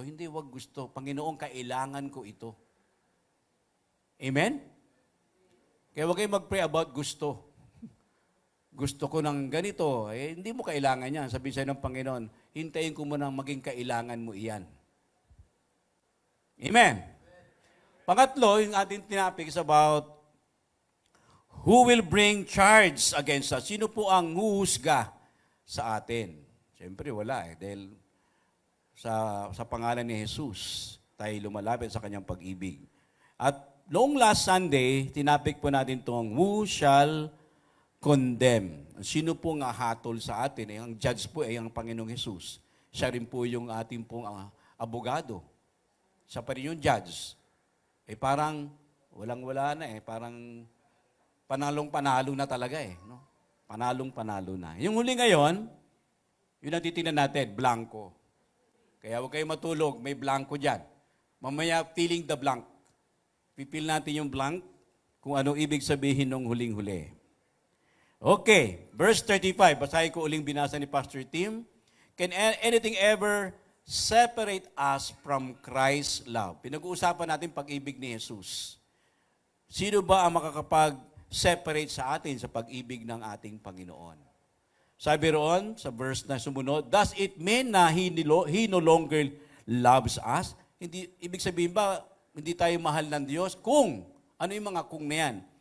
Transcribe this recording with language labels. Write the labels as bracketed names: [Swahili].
[Filipino] Hindi, huwag gusto. Panginoon, kailangan ko ito. Amen? Kaya huwag kayong mag-pray about gusto. Gusto ko ng ganito. Hindi mo kailangan yan. Sabihin sa'yo ng Panginoon, hintayin ko muna maging kailangan mo iyan. Amen? Pangatlo, yung ating tinapik [English] is about who will bring charge against us? [Filipino] Sino po ang huhusga sa atin? Siyempre, wala dahil sa pangalan ni Jesus, tayo lumalapit sa kanyang pag-ibig. At noong last Sunday, tinapik po natin itong [English] who shall condemn. [Filipino] Sino po nga hatol sa atin? Ang judge po ay ang Panginoong Jesus. Siya rin po yung ating pong abogado. Siya pa rin yung judge. Parang walang-wala na Parang panalong-panalo na talaga no? Panalong-panalo na. Yung huli ngayon, yun ang titingnan natin, blanco. Kaya huwag kayo matulog, may blanco dyan. Mamaya, [English] filling the blank. [Filipino] Pipil natin yung blank kung anong ibig sabihin ng huling-huli. Okay, verse 35. Basahin ko uling binasa ni Pastor Tim. [English] Can anything ever separate us from Christ's love? [Filipino] Pinag-uusapan natin pag-ibig ni Jesus. Sino ba ang makakapag-separate sa atin sa pag-ibig ng ating Panginoon? Sabi roon, sa verse na sumunod, [English] does it mean [Filipino] na [English] He no longer loves us? [Filipino] Ibig sabihin ba, hindi tayo mahal ng Diyos? Kung, ano yung mga kung na yan?